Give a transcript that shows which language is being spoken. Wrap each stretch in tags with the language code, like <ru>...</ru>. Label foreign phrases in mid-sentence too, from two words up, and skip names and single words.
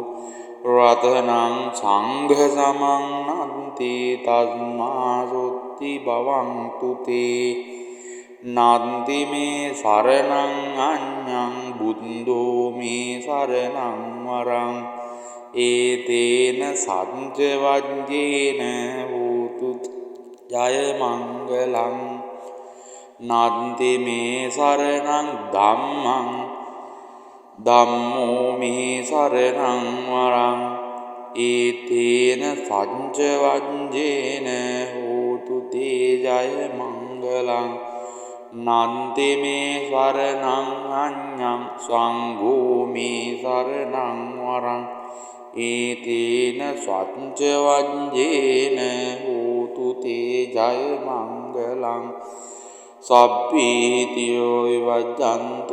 <pi>රතනං සංඝ සමන්නන්ති තස්මා සොත්ති භවන්තු තේ නන්ති මේ සරණං අඤ්ඤං බුද්ධෝ මේ සරණං වරං ඒතේන සංච වඤ්ඤේන හෝතු ජය මංගලං නන්ති මේ සරණං ධම්මං ධම්මෝ මේ සරණං වරං ඒතේන සංච වඤ්ඤේන හෝතු තේ ජය මංගලං නන්ති මේ සරණං අඤ්ඤං සංඝෝ මේ සරණං වරං ඒතේන සංච වඤ්ඤේන හෝතු තේ ජය මංගලං සබ්බීතියෝ විවජ්ජන්තු</pi>